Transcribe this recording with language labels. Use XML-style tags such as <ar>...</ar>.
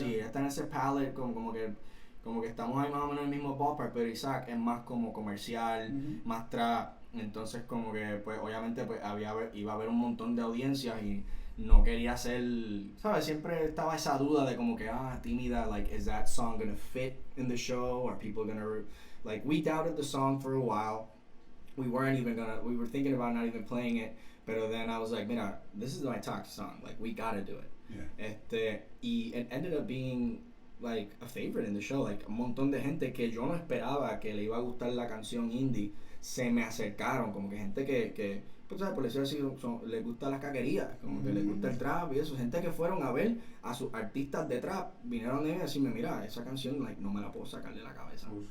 <es>Sí, ella está en ese palette como que estamos ahí más o menos en el mismo ballpark, pero Isaac es más como comercial, más trap, entonces como que pues obviamente pues iba a haber un montón de audiencias y no quería hacer, ¿sabes? Siempre estaba esa duda de como que Tímida,</es> <en>like, is that song gonna fit in the show? Are people gonna, like, we doubted the song for a while. We were thinking about not even playing it, pero then I was like, mira, this is my toxic song, like, we gotta do it. Yeah.</en> <es>Y</es> <en>it ended up being like a favorite in the show,</en> <es>like un montón de gente que yo no esperaba que le iba a gustar la canción indie se me acercaron, como que gente que pues sabes, por decirlo así, les gusta las caquerías, como que les gusta el trap y eso, gente que fueron a ver a sus artistas de trap, vinieron de mí a decirme, mira, esa canción like no me la puedo sacar de la cabeza.</es>